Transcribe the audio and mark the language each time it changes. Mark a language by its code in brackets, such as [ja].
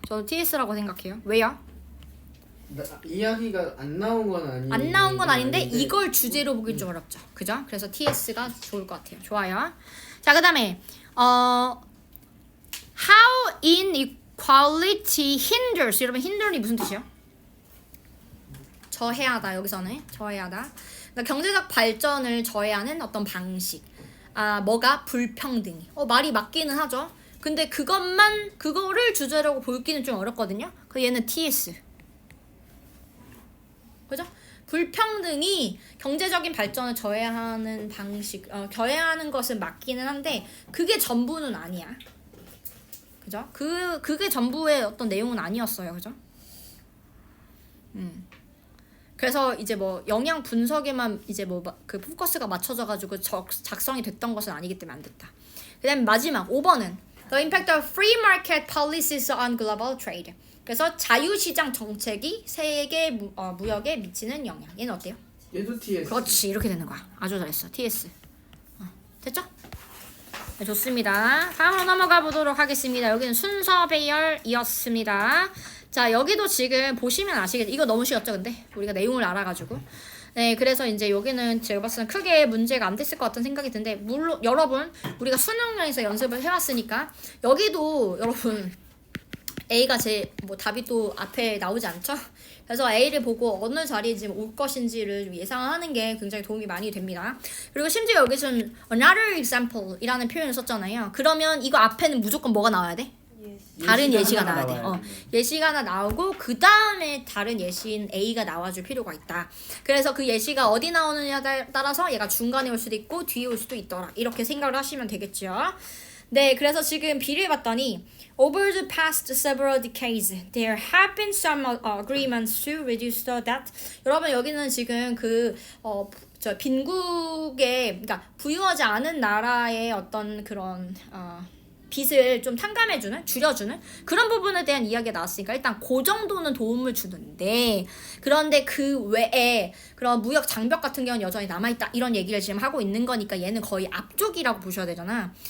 [ko] 저도 TS라고 생각해요. 왜요? 이야기가 안 나온 건 아닌데. 안 나온 건 아닌데 이걸 주제로 보기 좀 어렵죠. 그죠? 그래서 TS가 좋을 것 같아요. 좋아요. 자, 그다음에 [en] how inequality hinders. [ko] 여러분 hinder이 무슨 뜻이에요? 저해하다. 여기서는 저해하다. 그러니까 경제적 발전을 저해하는 어떤 방식. 뭐가 불평등이. 말이 맞기는 하죠. 근데 그거를 주제라고 보기는 좀 어렵거든요. 그 얘는 TS. 그죠? 불평등이 경제적인 발전을 저해하는 방식, 저해하는 것은 맞기는 한데 그게 전부는 아니야. 그죠? 그게 전부의 어떤 내용은 아니었어요. 그죠? 그래서 이제 뭐 영양 분석에만 이제 뭐 그 포커스가 맞춰져 가지고 작성이 됐던 것은 아니기 때문에 안 됐다. 그다음에 마지막 5번은 [en] The impact of free market policies on global trade. [ko] 그래서 자유시장 정책이 세계 무역에 미치는 영향. 얘는 어때요? 얘도 TS. 그렇지, 이렇게 되는 거야. 아주 잘했어. TS. 됐죠? 네, 좋습니다. 다음으로 넘어가 보도록 하겠습니다. 여기는 순서 배열이었습니다. 자, 여기도 지금 보시면 아시겠죠? 이거 너무 쉬웠죠, 근데? 우리가 내용을 알아가지고. 네, 그래서 이제 여기는 제가 봤을 때 크게 문제가 안 됐을 것 같은 생각이 드는데, 물론 여러분, 우리가 수능에서 연습을 해왔으니까, 여기도 여러분, A가 답이 또 앞에 나오지 않죠? 그래서 A를 보고 어느 자리에 지금 올 것인지를 좀 예상하는 게 굉장히 도움이 많이 됩니다. 그리고 심지어 여기서는 [en] another example [ko] 이라는 표현을 썼잖아요. 그러면 이거 앞에는 무조건 뭐가 나와야 돼? 다른 예시가 나와야 돼. 예시가 하나 나오고 그 다음에 다른 예시인 A가 나와줄 필요가 있다. 그래서 그 예시가 어디 나오느냐에 따라서 얘가 중간에 올 수도 있고 뒤에 올 수도 있더라. 이렇게 생각을 하시면 되겠죠. 네, 그래서 지금 비례해봤더니 [en] Over the past several decades, there have been some agreements to reduce the debt. [ko] 여러분 여기는 지금 빈국의, 그러니까 부유하지 않은 나라의 어떤 그런 빚을 좀 탕감해주는, 줄여주는 그런 부분에 대한 이야기가 나왔으니까 일단 그 정도는 도움을 주는데, 그런데 그 외에 그런 무역 장벽 같은 경우는 여전히 남아있다 이런 얘기를 지금 하고 있는 거니까 얘는 거의 앞쪽이라고 보셔야 되잖아.